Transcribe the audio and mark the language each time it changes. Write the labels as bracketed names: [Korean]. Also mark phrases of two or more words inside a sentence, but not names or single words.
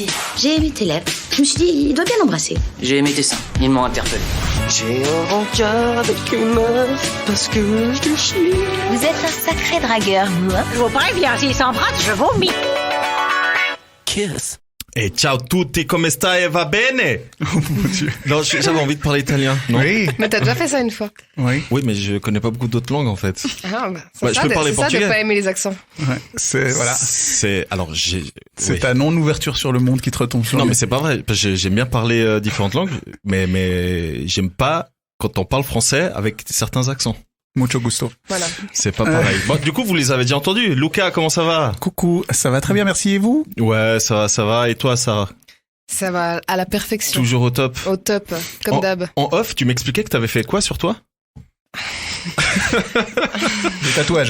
[French] J'ai aimé tes lèvres. Je me suis dit, il doit bien l'embrasser. J'ai aimé tes seins, ils m'ont interpellé. J'ai un rencard avec une meuf parce que je chie. Vous êtes un sacré dragueur, moi. Je vous préviens, s'ils s'embrassent, je vomis. Kiss. [Italian] Et ciao tutti, come stai, va bene? [French] Oh mon Dieu. Non, j'avais envie de parler italien, non? Oui. Mais t'as déjà fait ça une fois. Oui. Oui, mais je connais pas beaucoup d'autres langues, en fait. Ah, bah, Ouais, je peux parler c'est ça portugais. de pas aimer les accents. Ouais. Voilà. C'est oui. Ta non-ouverture sur le monde qui te retombe sur Non, le mais c'est pas vrai. Parce que j'aime bien parler différentes langues, mais j'aime pas quand on parle français avec certains accents. [Spanish] Mucho gusto. [French] Voilà. C'est pas pareil. Bon, du coup, vous les avez déjà entendus. Luca, comment ça va? Coucou, ça va très bien, merci, et vous? Ouais, ça va. Et toi, Sarah? Ça va à la perfection. Toujours au top. Au top, comme d'hab. En off, tu m'expliquais que t'avais fait quoi sur toi? Des tatouages.